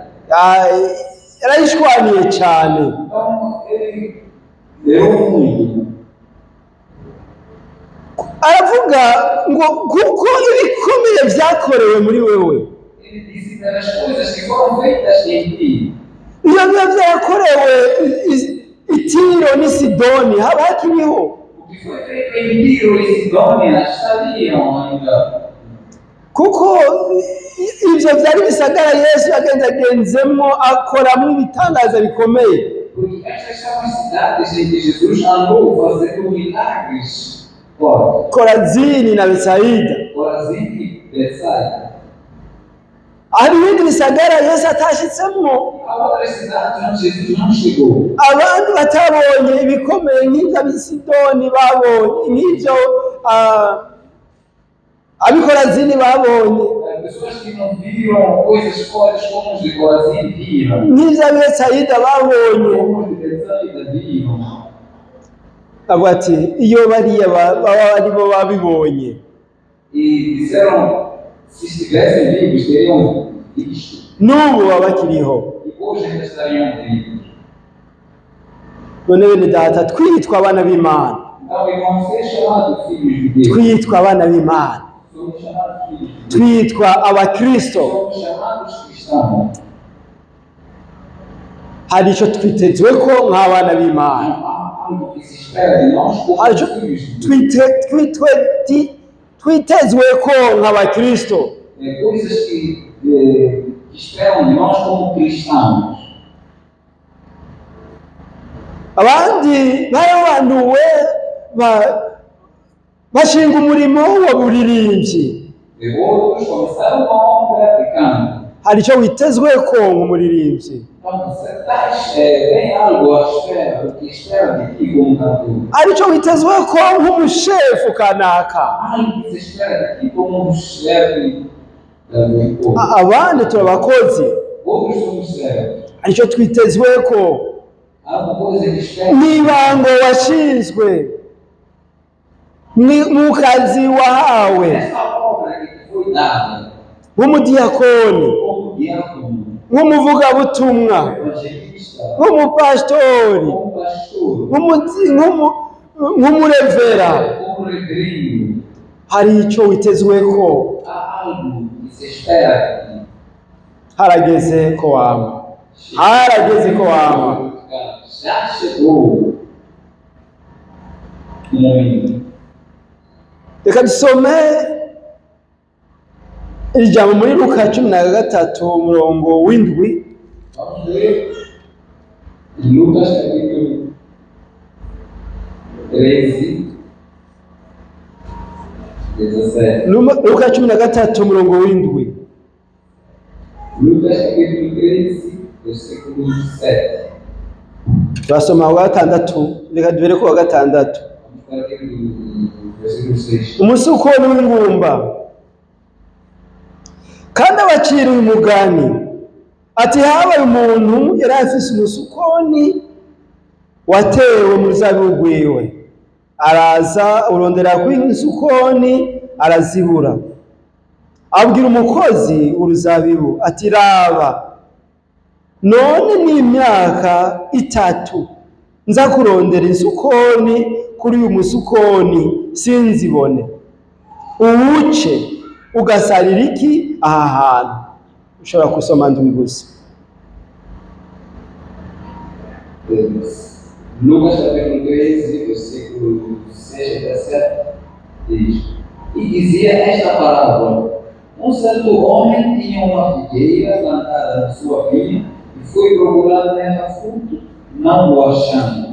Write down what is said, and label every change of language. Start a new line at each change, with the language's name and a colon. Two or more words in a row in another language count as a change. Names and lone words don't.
Rundi: Yarayishwaniye cyane.
Portuguese: Então ele deu muito.
Rundi: Aravuga ngo kuko ibikomeye byakorewe muri wewe.
Portuguese: Ele disse pelas coisas que foram feitas em ti.
Rundi: Iyo byakorewe Tiro ni Sidoni haba hakiriho.
Portuguese: O que foi feito em Tiro e Sidônia estariam ainda.
Rundi: Kuko ivyo vyari bisagara Yesu yagendagenzemo akoramo ibitangaza bikomeye.
Portuguese: Porque estas são as cidades em que Jesus andou fazendo milagres.
Rundi: Korazini na Betsaida.
Portuguese: Korazini e Betsaida.
Rundi: Hari ibindi bisagara Yesu atashitsemo.
Portuguese: Há outras cidades onde Jesus não chegou.
Rundi: Abandi batabonye ibikomeye nk'ibyo Sidoni babonye nk'ibyo Korazini babonye.
Portuguese: Pessoas que não viram coisas fortes como os de Korazini viram.
Rundi: Nk'ibyo Betsaida babonye.
Portuguese: Como os de Betsaida viram.
Rundi: Avuga ati iyo bariya baba aribo babibonye.
Portuguese: E disseram, se estivessem vivos, teriam visto.
Rundi: N'ubu baba bakiriho.
Portuguese: E hoje ainda estariam vivos.
Rundi: None bene data twitwa abana b'Imana.
Portuguese: Então, irmãos, ser chamados filhos de Deus.
Rundi: Twitwa abana b'Imana.
Portuguese: Somos chamados filhos de Deus.
Rundi: Twitwa abakristo.
Portuguese: Somos chamados cristãos.
Rundi: Hari icyo twitezweko nk'abana b'Imana.
Portuguese: Algo que se espera de nós como filhos de Deus.
Rundi: Twitezweko nk'abakristo.
Portuguese: Coisas que esperam de nós como cristãos.
Rundi: Abandi barabanduwe bashinga umurimo w'uburirimbyi.
Portuguese: E outros começaram uma obra de canto.
Rundi: Hari icyo witezweko nk'umuririmbyi.
Portuguese: Então você tem algo à espera, o que espera de ti como cantor.
Rundi: Hari icyo witezweko nk'umushefu kanaka.
Portuguese: Algo que se espera de ti como chefe do povo.
Rundi: Abandi turabakozi.
Portuguese: Outros somos servos.
Rundi: Hari icyo twitezweko.
Portuguese: Alguma coisa que espera.
Rundi: Nibango washinzwe mu kazi wahawe.
Portuguese: Essa obra que te foi dada.
Rundi: Nk'umudiyakoni.
Portuguese: Como diácono.
Rundi: Nk'umuvugabutumwa. nk'umupasitori,
Portuguese: como pastor,
Rundi: nk'umurevera,
Portuguese: como reverendo.
Rundi: hari icyo witezweko.
Portuguese: Há algo que se espera aqui.
Rundi: Harageze ko wama, harageze ko wama.
Portuguese: Já chegou o momento.
Rundi: Reka dusome iri jambo muri Luka 13:7.
Portuguese: Vamos ler Lucas capítulo 13, 17.
Rundi: Luka 13:7.
Portuguese: Lucas capítulo 13, versículo 17.
Rundi: Turasoma wa gatandatu, reka dubere ko wa gatandatu.
Portuguese: Vamos para aquele do versículo 6.
Rundi: Umusukoni w'ingumba kandi abacira uyu mugani ati, habaye umuntu yari afise umusukoni watewe mu ruzabibu rwiwe, araza urondera kw'isukoni arazibura, abwira umukozi w'uruzabibu ati, raba, none ni imyaka 3 nza kurondera isukoni kuri uyu musukoni sinzibone, uwuce ugasarira iki aha hantu. Ushobora kusoma ndwi gusa.
Portuguese: Lucas capítulo 13, versículo 6 até 7, diz: E dizia esta parábola: Um certo homem tinha uma figueira plantada na sua vinha e foi procurar nela fruto, não o achando.